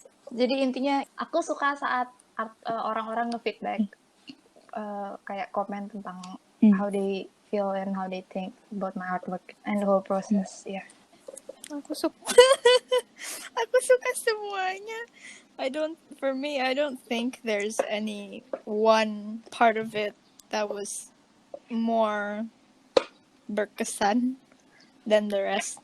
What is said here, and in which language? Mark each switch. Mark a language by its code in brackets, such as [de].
[id] Jadi intinya aku suka saat orang-orang nge-feedback, kayak komen tentang [en] how they feel and how they think about my artwork and the whole process. [id] Ya. Aku suka aku suka semuanya. [en] For me, I don't think there's any one part of it that was more [id] berkesan [en] than the rest.